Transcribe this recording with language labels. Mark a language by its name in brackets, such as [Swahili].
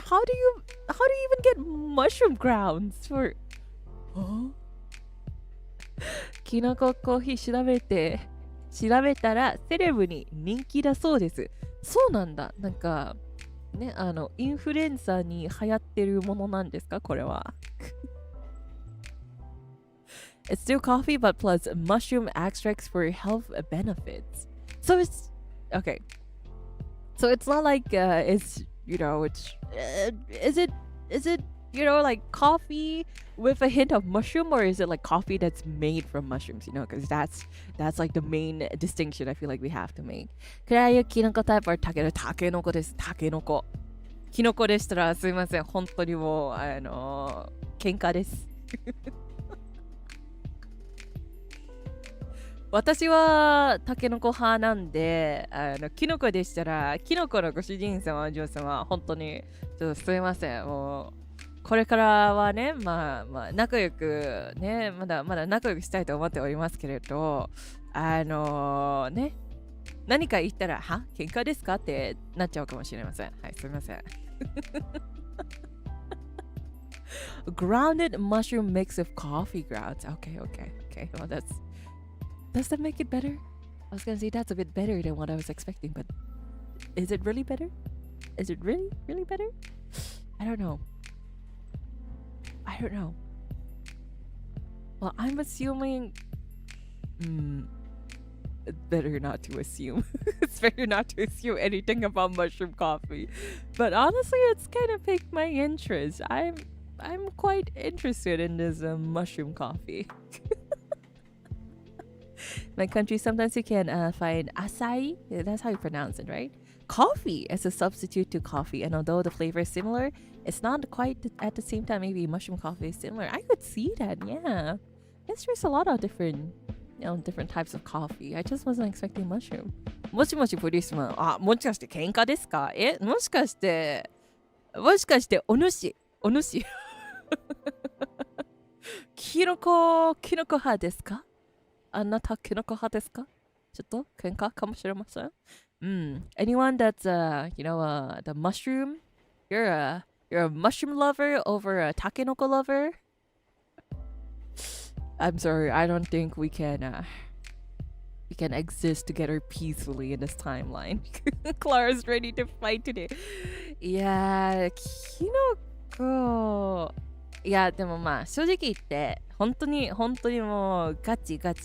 [English] How do you even get mushroom grounds for? Huh? [Japanese] キノココーヒー調べたらセレブに人気だそうです。そうなんだ。なんかね、インフルエンサーに流行ってるものなんですか、これは。 [English] It's still coffee, but plus mushroom extracts for health benefits. So it's okay. So it's not like it's is it like coffee with a hint of mushroom, or is it like coffee that's made from mushrooms? Because that's like the main distinction I feel like we have to make. [Japanese] クラユキノコタイプはタケノコです。タケノコ。キノコでしたらすいません。本当にもう喧嘩です。私はタケノコ派なんで、キノコでしたら、キノコのご主人様、お嬢様、本当にちょっとすいません。もうこれからはね、まあ仲良くね、まだ仲良くしたいと思っておりますけれど、ね、何か言ったら、は？喧嘩ですかってなっちゃうかもしれません。はい、すいません。 [English] Grounded mushroom mix of coffee grounds. Okay. Well, does that make it better? I was gonna say that's a bit better than what I was expecting, but is it really better? Is it really, really better? I don't know. Well, I'm assuming... it's better not to assume. It's better not to assume anything about mushroom coffee. But honestly, it's kind of piqued my interest. I'm quite interested in this mushroom coffee. My country, sometimes you can find acai, that's how you pronounce it, right? Coffee as a substitute to coffee. And although the flavor is similar, it's not quite at the same time. Maybe mushroom coffee is similar. I could see that, yeah. Yes, there's a lot of different types of coffee. I just wasn't expecting mushroom. [Japanese] もしもし、ポリスマン。あ、もしかして喧嘩ですか？もしかして、お主。キノコ派ですか？あなたキノコ派ですか？ちょっと喧嘩かもしれません。 [English] Anyone that's the mushroom, you're a mushroom lover over a takenoko lover. I'm sorry, I don't think we can exist together peacefully in this timeline. Clara's ready to fight today. [Japanese] いやー、キノコ。いや、でもまあ、正直言って、本当にもう、ガチ。